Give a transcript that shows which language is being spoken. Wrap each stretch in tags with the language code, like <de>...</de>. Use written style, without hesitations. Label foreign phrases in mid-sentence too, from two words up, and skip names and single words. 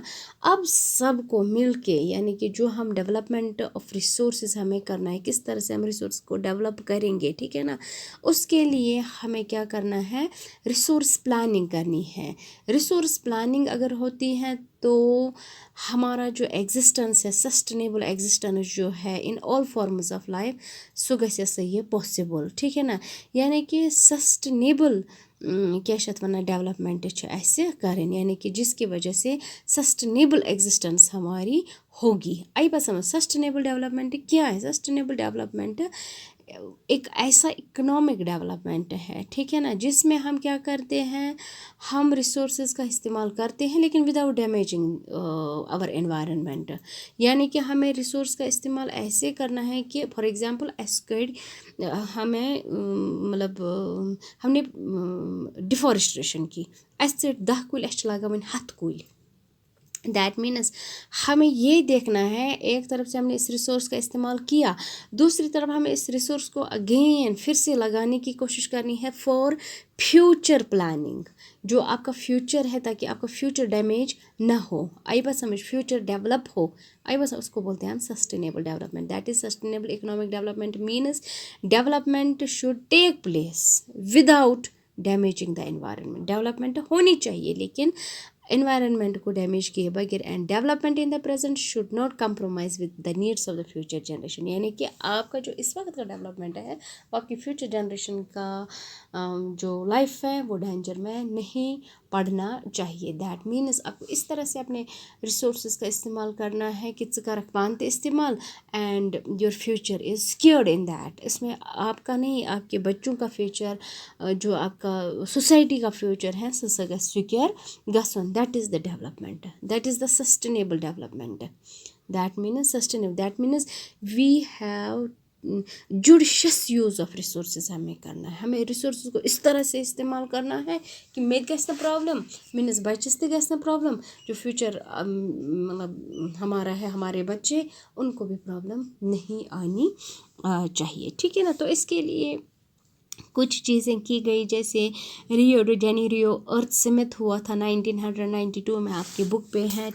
<ur>اب سب کو مل کے یعنی کہ جو ہم</ur> <en>development of resources</en> <ur>ہمیں کرنا ہے، کس طرح سے ہم ریسورس کو ڈیولپ کریں گے، ٹھیک ہے نا، اس کے لیے ہمیں کیا کرنا ہے،</ur> <en>resource planning</en> <ur>کرنی ہے.</ur> <en>resource planning</en> <ur>اگر ہوتی ہے تو ہمارا جو ایگزسٹنس ہے،</ur> <en>sustainable existence</en> <ur>جو ہے</ur> <en>in all forms of life,</en> <ur>سو</ur> <ks>گژھِ سا</ks> <ur>یہ پاسبل. ٹھیک ہے نا. یعنی کہ</ur> <ks>سسٹینیبل کیا چھِ اَتھ وَنان ڈیولپمنٹ چھِ اَسہِ کَرٕنۍ،</ks> <ur>یعنی کہ جس کی وجہ سے سسٹینیبل ایگزسٹنس ہماری ہوگی. آئی بات سمجھ.</ur> <en>sustainable development</en> <ur>کیا ہے؟</ur> <en>sustainable development</en> <ur>ایک ایسا</ur> <en>economic development</en> <ur>ہے، ٹھیک ہے نا، جس میں ہم کیا کرتے ہیں، ہم ریسورسز کا استعمال کرتے ہیں لیکن</ur> <en>without damaging</en> <ur>اور انوائرمنٹ. یعنی کہ ہمیں ریسورس کا استعمال ایسے کرنا ہے کہ</ur> <en>for example</en> <ks>اَسہِ کٔڑۍ</ks> <ur>ہمیں مطلب ہم نے ڈیفارسٹریشن کی،</ur> <ks>اَسہِ ژٔٹۍ 10 کُلۍ، اَسہِ چھِ لگاوٕنۍ 100 کُلۍ.</ks> <en>that means</en> <ur>ہمیں یہ دیکھنا ہے، ایک طرف سے ہم نے اس ریسورس کا استعمال کیا، دوسری طرف ہمیں اس ریسورس کو اگین پھر سے لگانے کی کوشش کرنی ہے</ur> <en>for future planning,</en> <ur>جو آپ کا فیوچر ہے، تاکہ آپ کا فیوچر ڈیمیج نہ ہو. آئی بات سمجھ. فیوچر ڈیولپ ہو. آئی بات اس کو بولتے ہیں ہم</ur> <en>sustainable development. that is sustainable economic development means development should take place without damaging the environment.</en> <ur>ڈیولپمنٹ ہونی چاہیے لیکن انوائرمنٹ کو ڈیمیج کیے بغیر.</ur> <en>and development in the present should not compromise with the needs of the future generation.</en> <ur>یعنی کہ آپ کا جو اس وقت کا ڈیولپمنٹ ہے وہ آپ کی</ur> <en>future generation</en> <ur>کا جو لائف ہے وہ ڈینجر میں نہیں پڑھنا چاہیے.</ur> <en>that means</en> <ur>آپ کو اس طرح سے اپنے ریسورسز کا استعمال کرنا ہے کہ</ur> <ks>ژٕ کَرَکھ پانہٕ تہِ</ks> <ur>استعمال</ur> <en>and your future is secured in that.</en> <ur>اس میں آپ کا نہیں، آپ کے بچوں کا فیوچر، جو آپ کا سوسائٹی کا فیوچر ہے</ur> <ks>سُہ گژھِ سکیور گژھُن.</ks> <en>that is the development. that is the sustainable development. that means sustainable. that means we have judicious use of resources</en> <ur>ہمیں کرنا ہے. ہمیں ریسورسز کو اس طرح سے استعمال کرنا ہے کہ</ur> <ks>مےٚ تہِ گژھِ نہٕ پرابلم، میٲنِس بچس تہِ گژھِ نہٕ پرابلم،</ks> <ur>جو فیوچر مطلب ہمارا ہے، ہمارے بچے، ان کو بھی پرابلم نہیں آنی چاہیے. ٹھیک ہے نا. تو اس کے لیے کچھ چیزیں کی گئی، جیسے ریو ڈی جنیریو ارتھ سمت ہوا تھا 1992 میں، آپ کی بک پہ ہے.</ur>